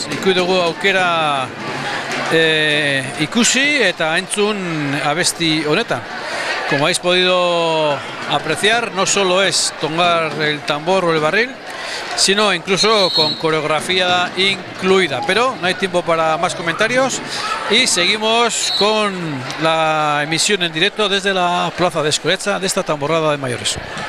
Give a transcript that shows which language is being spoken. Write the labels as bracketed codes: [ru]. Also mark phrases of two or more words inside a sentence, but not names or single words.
[eu] Ikusi dugu aukera ikusi eta entzun abesti honetan. [es] Como habéis podido apreciar, no solo es tocar el tambor o el barril, sino incluso con coreografía incluida. Pero no hay tiempo para más comentarios y seguimos con la emisión en directo desde la plaza de Escoretza de esta tamborrada de mayores.